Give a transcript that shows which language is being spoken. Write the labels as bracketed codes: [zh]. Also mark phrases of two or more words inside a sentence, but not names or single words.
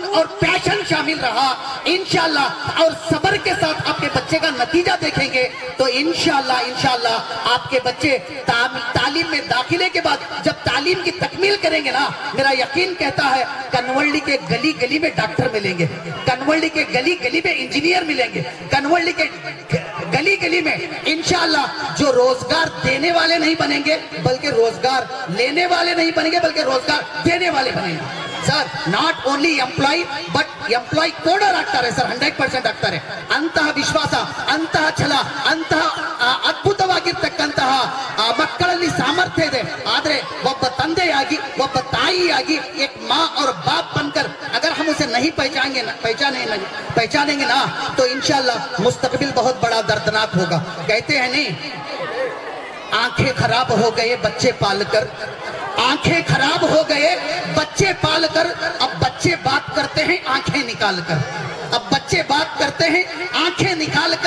[hi] और पैशन शामिल रहा, इंशाअल्लाह, और सब्र के साथ आपके बच्चे का नतीजा देखेंगे तो इंशाअल्लाह आपके बच्चे तालीम में दाखिले के बाद जब तालीम की तकमील करेंगे ना, मेरा यकीन कहता है कनवल्ली के गली गली में डॉक्टर मिलेंगे, कनवल्ली के गली गली में इंजीनियर मिलेंगे, कनवल्ली के गली गली में इंशाअल्लाह जो रोजगार देने वाले नहीं बनेंगे बल्कि रोजगार लेने वाले नहीं बनेंगे बल्कि रोजगार देने वाले बनेंगे। [kn] ಸರ್, [en] not only employ but employ [kn] ಕೋಡರ್ ಆಗ್ತಾರೆ ಸರ್, 100% ಆಗ್ತಾರೆ. ಅಂತಹ ವಿಶ್ವಾಸ, ಅಂತಹ ಛಲ, ಅಂತಹ ಅದ್ಭುತವಾಗಿರ್ತಕ್ಕಂತಹ ಮಕ್ಕಳಲ್ಲಿ ಸಾಮರ್ಥ್ಯ ಇದೆ. ಆದ್ರೆ ಒಬ್ಬ ತಂದೆಯಾಗಿ, ಒಬ್ಬ ತಾಯಿಯಾಗಿ, [hi] एक माँ और बाप बनकर अगर हम उसे नहीं पहचानेंगे ना तो इंशाअल्लाह मुस्तकबिल बहुत बड़ा दर्दनाक होगा. कहते हैं नहीं, आंखें खराब हो गए बच्चे पालकर, आंखें खराब हो गए बच्चे पालकर, अब बच्चे बात करते हैं आंखें निकालकर, अब बच्चे बात करते हैं आंखें निकालकर.